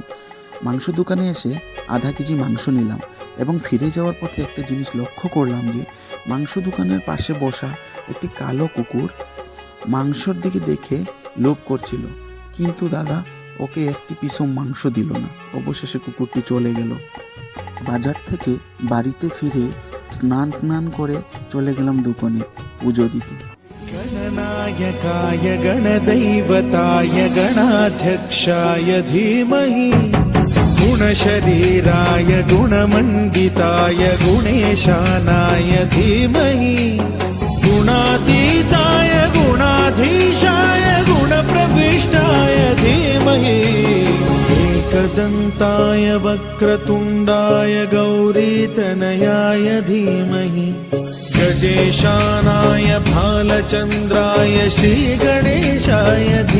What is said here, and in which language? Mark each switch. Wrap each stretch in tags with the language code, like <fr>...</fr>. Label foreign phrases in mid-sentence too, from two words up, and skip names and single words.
<bn>মাংস দোকানে এসে আধা কেজি মাংস নিলাম এবং ফিরে যাওয়ার পথে একটা জিনিস লক্ষ্য করলাম যে মাংস দোকানের পাশে বসা একটি কালো কুকুর মাংসর দিকে দেখে লোভ করছিল, কিন্তু দাদা ওকে একটি পিসও মাংস দিল না। অবশেষে কুকুরটি চলে গেল। বাজার থেকে বাড়িতে ফিরে স্নান করে চলে গেলাম দোকানে পুজো দিতে।</bn> <sa>गणनायकाय गणदैवताय गणाध्यक्षाय धीमहि गुणशरीराय गुणमण्डिताय गुणेशानाय धीमहि गुणातीताय गुणाधीशाय गुणप्रविष्टाय धीमहि एकदन्ताय वक्रतुण्डाय गौरीतनयाय धीमहि गजेशानाय भालचन्द्राय श्रीगणेशाय</sa>